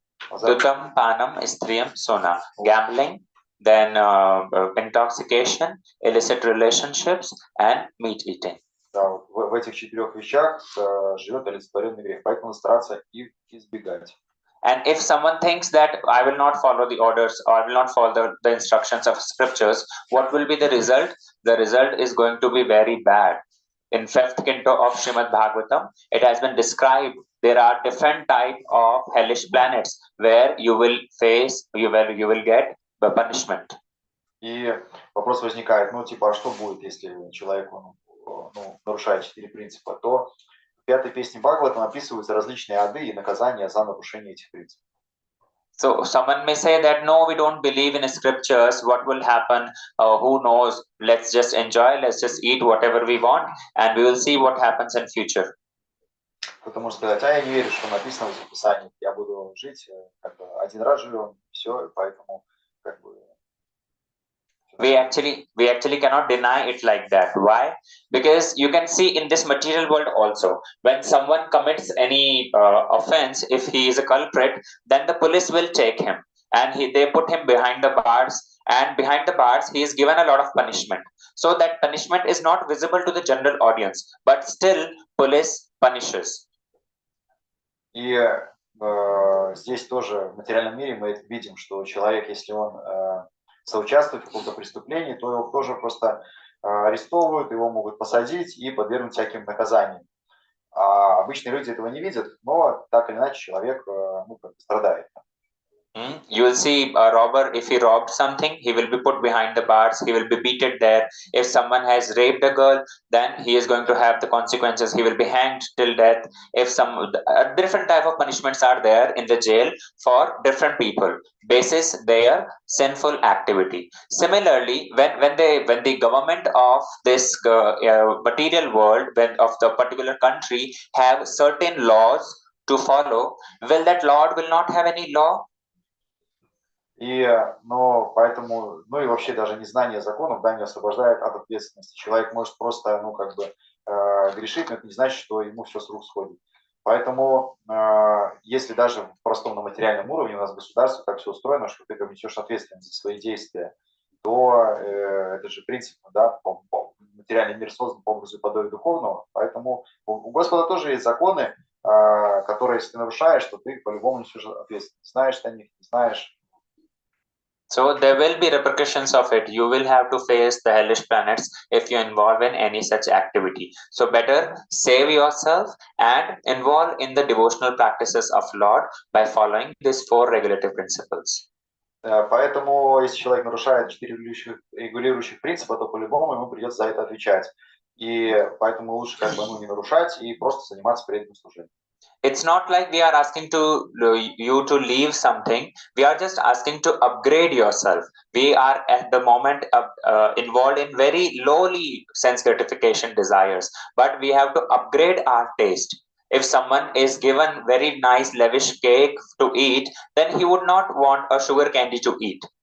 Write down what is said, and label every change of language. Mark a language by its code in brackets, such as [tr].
[sa] Tutam, Panam, Istriyam, Sona. [en] Gambling, then intoxication, illicit relationships, and meat eating. [ru] Да, вот в этих четырех вещах живет олицетворенный грех, поэтому стараться их избегать. [en] And if someone thinks that I will not follow the orders or I will not follow the instructions of scriptures, what will be the result? The result is going to be very bad. In 5th canto of Srimad Bhagavatam, it has been described there are different type of hellish planets where you will face, you will get the punishment. [ru] И вопрос возникает, ну типа, а что будет, если человек нарушает четыре принципа? То в 5-й песне Бхагаватам описываются различные ады и наказания за нарушение этих принципов. [en] So someone may say that no, we don't believe in scriptures. What will happen? Who knows? Let's just enjoy. Let's just eat whatever we want, and we will see what happens in future. [ru] Кто-то может сказать, а я не верю, что написано в Писании. Я буду жить, как бы один раз живем, все, и поэтому как бы. [en] We actually cannot deny it like that. Why? Because you can see in this material world also, when someone commits any offense, if he is a culprit, then the police will take him and they put him behind the bars, and behind the bars he is given a lot of punishment. So that punishment is not visible to the general audience, but still police punishes. [ru] И здесь тоже в материальном мире мы это видим, что человек, если он соучаствует в каком-то преступлении, то его тоже просто арестовывают, его могут посадить и подвергнуть всяким наказаниям. А обычные люди этого не видят, но так или иначе человек страдает. [en] You will see a robber, if he robbed something, he will be put behind the bars, he will be beaten there. If someone has raped a girl, then he is going to have the consequences, he will be hanged till death. If some different type of punishments are there in the jail for different people, basis their sinful activity. Similarly, when the government of this material world, of the particular country, have certain laws to follow, will that Lord will not have any law? [ru] Но поэтому, и вообще даже незнание законов, да, не освобождает от ответственности. Человек может просто, грешить, но это не значит, что ему все с рук сходит. Поэтому, если даже в простом на материальном уровне у нас государство так все устроено, что ты несешь ответственность за свои действия, то это же принцип, да, материальный мир создан по образу и подобию духовного. Поэтому у Господа тоже есть законы, которые, если ты нарушаешь, то ты по-любому несешь ответственность. Знаешь ты о них, не знаешь. [en] So there will be repercussions of it. You will have to face the hellish planets if you involve in any such activity. So better save yourself and involve in the devotional practices of Lord by following these 4 regulative principles. [ru] Поэтому, если человек нарушает 4 регулирующих принципа, то по-любому ему придется за это отвечать. И поэтому лучше как бы не нарушать и просто заниматься преданным служением. [en] It's not like we are asking you to leave something. We are just asking to upgrade yourself. We are at the moment involved in very lowly sense gratification desires, but we have to upgrade our taste. If someone is given very nice lavish cake to eat, then he would not want a sugar candy to eat.